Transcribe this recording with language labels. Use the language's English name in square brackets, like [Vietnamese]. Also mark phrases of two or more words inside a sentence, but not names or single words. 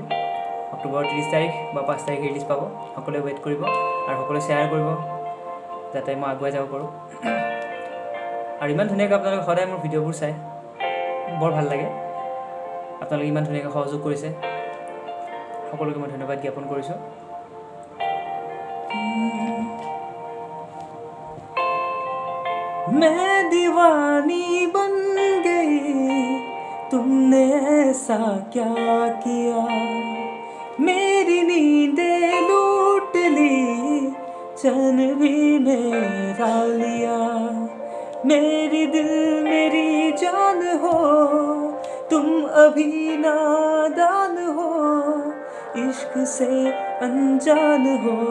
[Assamese] অক্টোবৰ 30 তাৰিখ বা 5 তাৰিখ ৰিলিজ পাব। সকলোৱে ৱেইট কৰিব আৰু সকলোৱে শ্বেয়াৰ কৰিব, যাতে মই আগুৱাই যাব পাৰোঁ। আৰু ইমান ধুনীয়াকৈ আপোনালোকে সদায় মোৰ ভিডিঅ'বোৰ চাই, বৰ ভাল লাগে। আপোনালোকে ইমান ধুনীয়াকৈ সহযোগ কৰিছে, সকলোকে মই ধন্যবাদ জ্ঞাপন কৰিছোঁ। [Hindi] मैं दीवानी बन गई, तुमने ऐसा क्या किया, मेरी नींदें लूट ली, चैन भी मेरा लिया, मेरी दिल मेरी जान हो, तुम अभी नादान हो, इश्क से अनजान हो,